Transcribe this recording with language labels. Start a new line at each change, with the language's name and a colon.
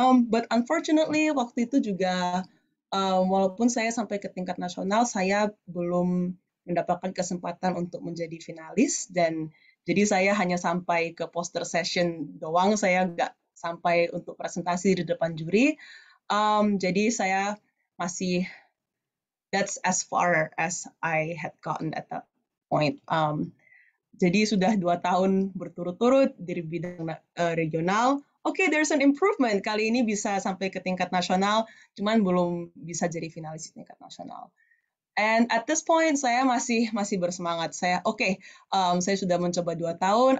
English: But unfortunately
Indonesian: waktu itu juga walaupun saya sampai ke tingkat nasional, saya belum mendapatkan kesempatan untuk menjadi finalis, dan jadi saya hanya sampai ke poster session doang. Saya sampai untuk presentasi di depan juri. Jadi saya masih,
English: that's as far as I had gotten at that point.
Indonesian: Jadi sudah 2 tahun berturut-turut di bidang regional.
English: Oke, there's an improvement.
Indonesian: Kali ini bisa sampai ke tingkat nasional, cuman belum bisa jadi finalis di tingkat nasional.
English: And at this point
Indonesian: saya masih bersemangat. Saya saya sudah mencoba 2 tahun.